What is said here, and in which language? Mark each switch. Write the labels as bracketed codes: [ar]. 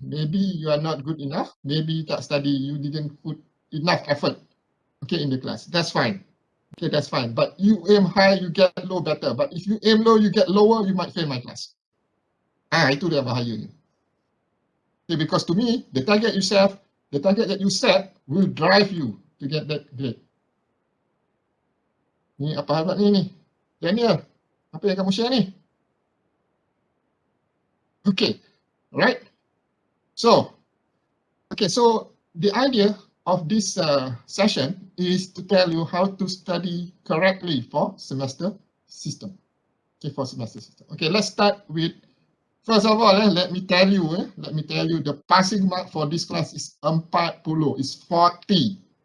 [en] Maybe you are not good enough. Maybe you tak study, you didn't put enough effort, okay, in the class. That's fine. Okay, that's fine. But you aim high, you get low better. But if you aim low, you get lower, you might fail my class. [ms] Itu dia bahayanya. [en] Okay, because to me, the target you set will drive you to get that grade. [ms] Ni apa hal ni? Daniel, apa yang kamu share ni? [en] Okay, right? So, okay, so the idea of this session is to tell you how to study correctly for semester system. Okay, for semester system. Okay, let's start with, first of all, let me tell you the passing mark for this class is 40, is 40.